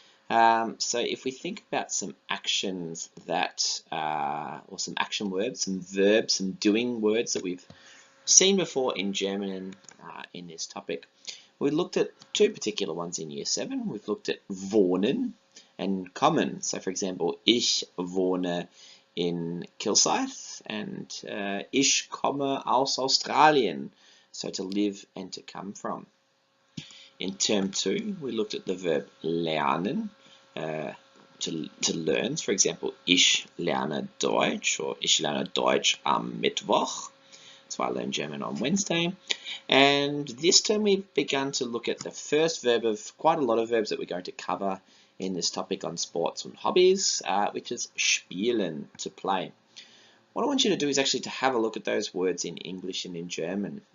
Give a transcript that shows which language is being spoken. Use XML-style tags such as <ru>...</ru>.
<en>So if we think about some actions that, or some action words, some verbs, some doing words that we've seen before in German in this topic, we looked at two particular ones in Year 7. We've looked at wohnen and kommen. So for example,</en> <de>ich wohne in Kilsyth</de> <en>and</en> <de>ich komme aus Australien.</de> <en>So to live and to come from. In term 2, we looked at the verb lernen, to learn. For example,</en> <de>ich lerne Deutsch,</de> <en>or</en> <de>ich lerne Deutsch am Mittwoch.</de> <en>That's why I learned German on Wednesday. And this term we've begun to look at the first verb of quite a lot of verbs that we're going to cover in this topic on sports and hobbies, which is spielen, to play. What I want you to do is actually to have a look at those words in English and in German.</en>